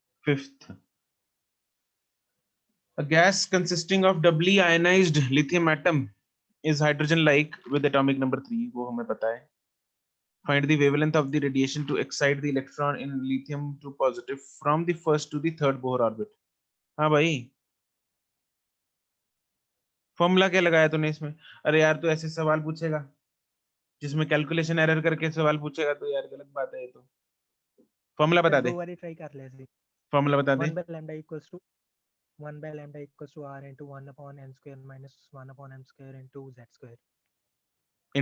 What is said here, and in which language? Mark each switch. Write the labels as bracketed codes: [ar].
[en] Fifth, a gas consisting of doubly ionized lithium atom is hydrogen like with atomic number 3, वो हमें पता है। Find the wavelength of the radiation to excite the electron in lithium to positive from the first to the third Bohr orbit। [hi] हाँ भाई, formula क्या लगाया तूने इसमें? अरे यार, तू ऐसे सवाल पूछेगा जिसमें कैलकुलेशन एरर करके सवाल पूछेगा तो यार गलत बात है ये तो। फॉर्मूला बता सर दे, दो बारी ट्राई कर लिया ਸੀ। फॉर्मूला बता दे। [en] 1 by lambda equals to 1 by lambda equals to r into 1 upon n square minus 1 upon m square into z square।